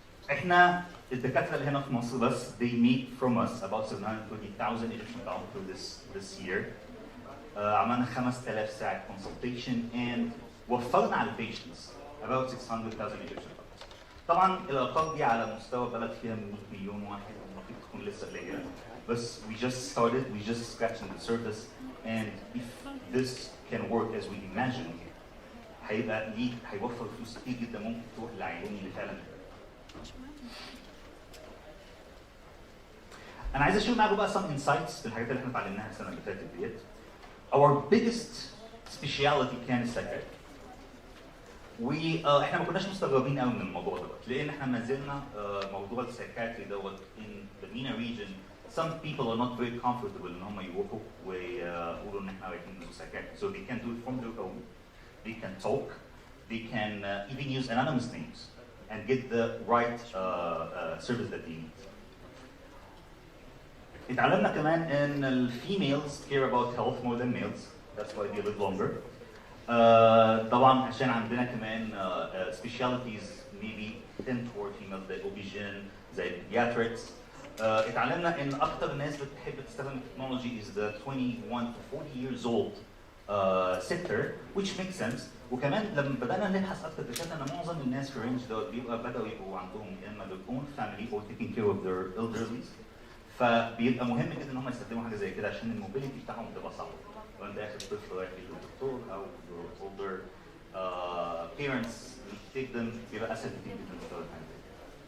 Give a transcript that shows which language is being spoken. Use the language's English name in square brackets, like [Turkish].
[Arabic] احنا الدكاتره اللي هنا في مصر بس [English] they meet from us about 720,000 Egyptian pounds through this year. [Arabic] عملنا 5,000 ساعه [English] consultation and [Arabic] وفرنا على [English] patients about 600,000 Egyptian pounds. [Arabic] طبعا الارقام دي على مستوى بلد فيها 100 مليون واحد المفروض تكون لسه قليله، بس [English] we just started, we just scratching the surface, and if this can work as we imagine [Arabic] هيبقى ليه هيوفر فلوس كتير جدا ممكن تروح للعيانين اللي فعلا. انا عايز اشير معاكم بقى [English] some insights [Arabic] في الحاجات اللي احنا اتعلمناها السنه اللي فاتت ديت. [English] Our biggest specialty [Arabic] كان السايكاتري. احنا ما كناش مستغربين قوي من الموضوع دوت لان احنا ما زلنا موضوع السايكاتري دوت [English] in the MENA region some people are not very comfortable [Arabic] ان هم يروحوا ويقولوا ان احنا رايحين ندرس سايكاتري. [English] So they can do it from their own. They can talk, they can even use anonymous names and get the right service that they need. [Arabic] اتعلمنا كمان ان ال [English] females care about health more than males. That's why they live longer. [Arabic] طبعا عشان عندنا كمان [English] specialties maybe tend toward females زي OB-GYN زي pediatrics. [Arabic] اتعلمنا ان اكتر ناس بتحب تستخدم التكنولوجي [English] is the 21 to 40 years old sector, which makes sense. [Arabic] وكمان لما بدانا نبحث اكتر اكتشفنا ان معظم الناس في الرينج دوت بداوا يبقوا عندهم اما [English] their own family or taking care of their elderly. [Arabic] فبيبقى مهم جدا ان هم يستخدموا حاجه زي كده عشان الموبيليتي بتاعهم تبقى صعبه. لو انت اخد طفل رايح للدكتور او [English] your older parents take them [Arabic] بيبقى اسهل كتير جدا تستخدم حاجه زي كده.